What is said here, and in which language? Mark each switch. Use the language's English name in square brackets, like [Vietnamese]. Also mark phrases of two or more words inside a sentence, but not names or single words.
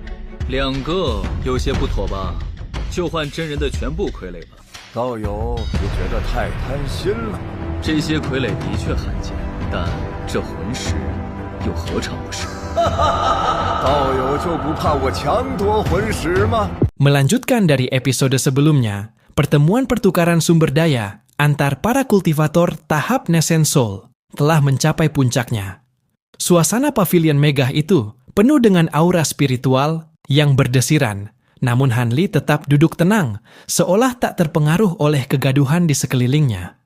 [Chinese] 2 个有些不妥吧？就换真人的全部傀儡吧。道友不觉得太贪心了？这些傀儡的确罕见，但这魂石又何尝不是？道友就不怕我强夺魂石吗？ [Indonesian] Melanjutkan dari episode sebelumnya, pertemuan pertukaran sumber daya antar para kultivator tahap Nascent Soul telah mencapai puncaknya. Suasana pavilion megah itu penuh dengan aura spiritual yang berdesiran, namun Hanli tetap duduk tenang, seolah tak terpengaruh oleh kegaduhan di sekelilingnya.